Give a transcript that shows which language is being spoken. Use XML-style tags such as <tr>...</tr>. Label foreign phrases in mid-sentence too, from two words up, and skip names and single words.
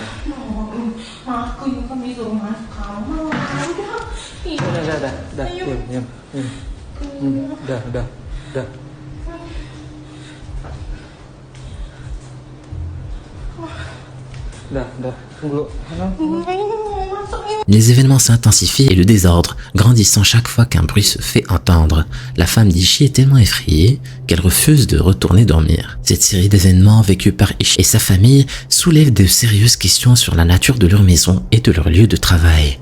<id>Aku juga disuruh masuk kamar. Dah. Diam. Dah. Dah. Tunggu.</id> <fr>Les événements s'intensifient et le désordre grandissant chaque fois qu'un bruit se fait entendre. La femme d'Ishi est tellement effrayée qu'elle refuse de retourner dormir. Cette série d'événements vécus par Ishi et sa famille soulève de sérieuses questions sur la nature de leur maison et de leur lieu de travail.</fr>